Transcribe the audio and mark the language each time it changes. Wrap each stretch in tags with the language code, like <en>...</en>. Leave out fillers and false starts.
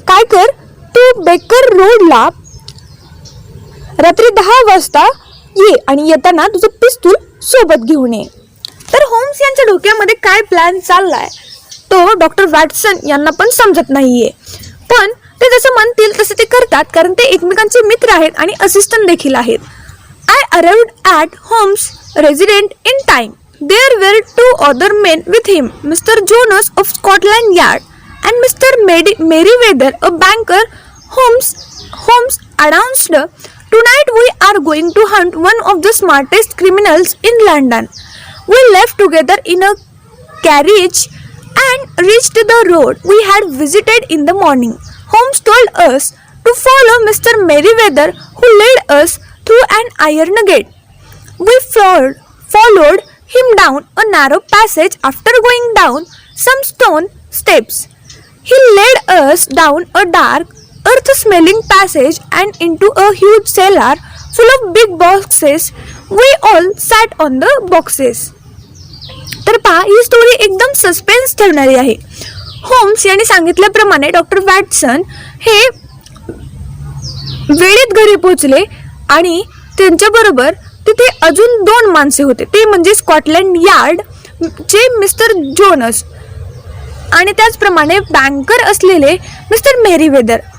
<mr>काय कर, तू बेकर रोडला रात्री 10 वाजता ये आणि येताना तुझं पिस्तूल सोबत घेऊन ये. तर होम्स यांच्या डोक्यामध्ये काय प्लॅन चाललाय तो डॉक्टर वॅटसन यांना पण समजत नाहीये. पण ते जसं म्हणतील तसे ते करतात, कारण ते एकमेकांचे मित्र आहेत आणि असिस्टंट देखील आहेत.</mr> <en>I arrived at Holmes' residence in time. There were 2 other men with him, Mr. Jonas of Scotland Yard and Mr. Merriweather, a banker. Holmes announced, tonight we are going to hunt one of the smartest criminals in London. We left together in a carriage and reached the road we had visited in the morning. Holmes told us to follow Mr. Merriweather, who led us through an iron gate. We followed him down a narrow passage. After going down some stone steps, he led us down a dark, earth-smelling passage and into a huge cellar full of big boxes. We all sat on the boxes.</en> <mr>तर पहा, ही story एकदम suspense ठेवणारी आहे. Homes यांनी सांगितल्याप्रमाणे doctor Watson हे वेळेत घरी पोहोचले आणि त्यांच्याबरोबर तिथे अजून 2 माणसे होते. ते म्हणजे स्कॉटलंड यार्ड चे मिस्टर जोनस आणि त्याचप्रमाणे बँकर असलेले मिस्टर मेरीवेदर.</mr>